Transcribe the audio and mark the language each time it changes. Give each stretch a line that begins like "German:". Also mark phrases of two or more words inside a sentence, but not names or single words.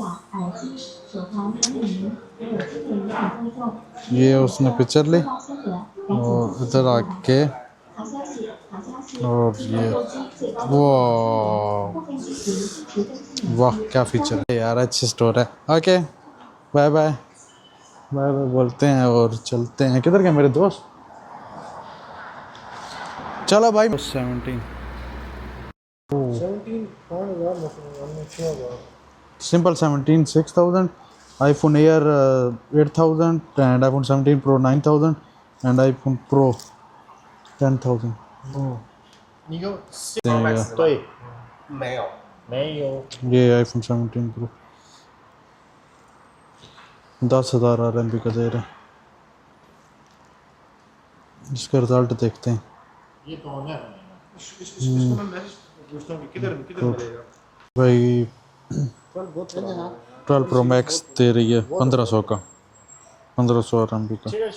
Hindi: ये उसने पिक्चर ली और इधर आके, और ये वाह वाह क्या फीचर है यार, अच्छी स्टोर है।
English: OK bye bye, bye bye
Hindi: बोलते हैं और चलते हैं। किधर गए मेरे दोस्त? चलो भाई। 17 सिंपल 17 6,000,
English: iPhone Air 8,000, and iPhone 17 Pro 9,000, and iPhone Pro 10,000。
Chinese: 你用Pro Max 对，没有。
Hindi: ये iPhone 17 Pro 10,000 RMB का दे रहे हैं। इसका रिजल्ट देखते हैं। ये कौन है? भाई 12 Pro Max दे रही है 1,500 का, 1,500 RMB का।